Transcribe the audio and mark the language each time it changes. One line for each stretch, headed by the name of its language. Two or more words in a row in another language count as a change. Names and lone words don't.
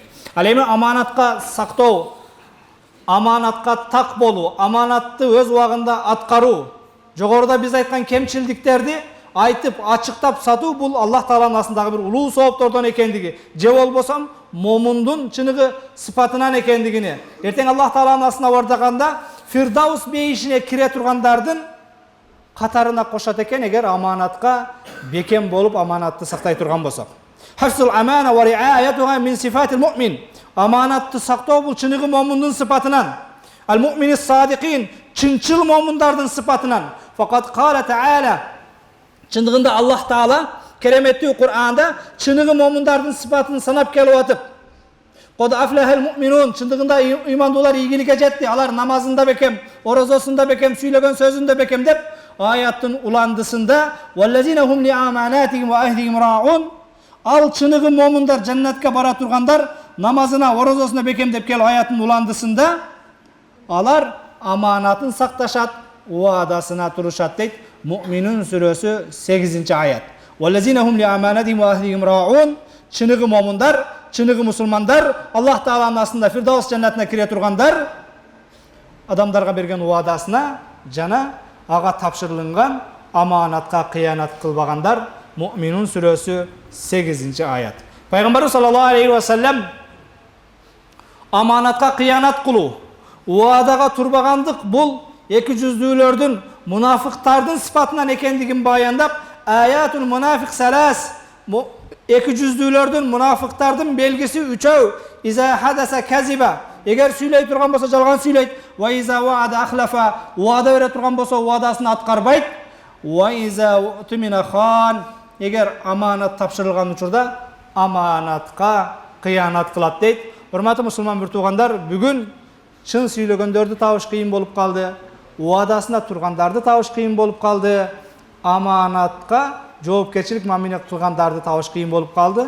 Kyrgyz: Ал эми аманатка сактоо, аманатка так болуу, аманатты өз убагында аткаруу жогоруда биз айткан кемчилдиктерди айтып ачыктап сатуу бул Аллах Тааланын астындагы бир улуу сооптордон экендиги же болбосо момундун чыныгы сыпатынан экендигини эртең Аллах Тааланын астына бардаганда Фирдаус бейишине кире тургандардын катарына кошот экен эгер аманатка бекем болуп аманатты сактай турган болсок.
Arabic: حفظ الأمانة ورعايتها من صفات المؤمن.
Kyrgyz: Аманатты сактоо бул чыныгы момундун сыпатынан.
Arabic: المؤمنين الصادقين
Kyrgyz: чынчыл момундардын сыпатынан.
Arabic: فقد قال تعالى
Kyrgyz: чындыгында Аллах Таала кереметтүү Кур'анда чыныгы момундардын сыпатын санап келип атып
Arabic: قد أفلح المؤمنون
Kyrgyz: чындыгында ыймандуулар ийгиликке жетти. Алар намазында бекем, орозосунда бекем, сүйлөгөн сөзүндө бекем деп аяттын уландысында
Arabic: والذين هم لأماناتهم وعهدهم راعون.
Kyrgyz: Ал чыныгы момундар жаннатка бара тургандар намазына, орозосуна бекем деп келип аяттын уландысында алар аманатын сакташат, уадасына турушат дейт. Муъминун сүрөсү 8-аят.
Arabic: والذين هم لأماناتهم وعهدهم راعون.
Kyrgyz: Чыныгы момундар, чыныгы мусулмандар Аллах Тааланын астында Фирдаус жаннатына кире тургандар адамдарга берген уадасына жана ага тапшырылган аманатка кыянат кылбагандар. Муъминун сүрөсү 8-аят. Пайгамбарыбыз
Arabic: صلى الله عليه وسلم
Kyrgyz: аманатка кыянат кылуу, уадага турбагандык бул эки жүздүүлөрдүн, мунафыктардын сыпатынан экендигин баяндап,
Arabic: آية المنافق ثلاث,
Kyrgyz: эки жүздүүлөрдүн, мунафыктардын белгиси үчөө,
Arabic: إذا حدث كذب,
Kyrgyz: эгер сүйлөй турган болсо жалган сүйлөйт,
Arabic: وإذا وعد أخلف,
Kyrgyz: уада бере турган болсо уадасын аткарбайт,
Arabic: وإذا اؤتمن خان,
Kyrgyz: эгер аманат тапшырылган учурда аманатка кыянат кылат дейт. Урматтуу мусулман бир туугандар, бүгүн чын сүйлөгөндөрдү табыш кыйын болуп калды, уадасына тургандарды табыш кыйын болуп калды, аманатка жоопкерчилик мамиле кылгандарды табыш кыйын болуп калды.